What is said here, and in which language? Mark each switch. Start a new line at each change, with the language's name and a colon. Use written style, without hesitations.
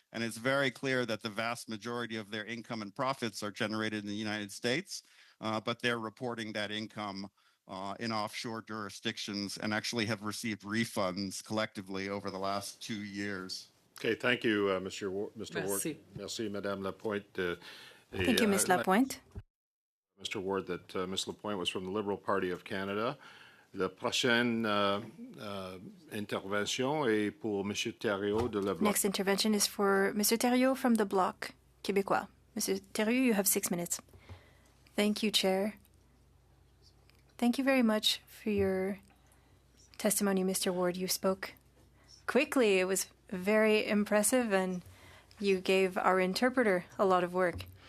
English: And it's very clear that the vast majority of their income and profits are generated in the United States, but they're reporting that income in offshore jurisdictions and actually have received refunds collectively over the last 2 years. Okay, thank you, Mr. Ward.
French: Merci. Merci, Madame Lapointe.
English: Thank you, Ms. Lapointe. Mr. Ward, that Ms. Lapointe was from the Liberal Party of Canada.
French: La prochaine intervention est pour M. Thériault de la Bloc.
English: Next intervention is for Mr. Thériault from the Bloc Québécois. Mr. Thériault, you have 6 minutes. Thank you, Chair. Thank you very much for your testimony, Mr. Ward. You spoke quickly. It was very impressive, and you gave our interpreter a lot of work.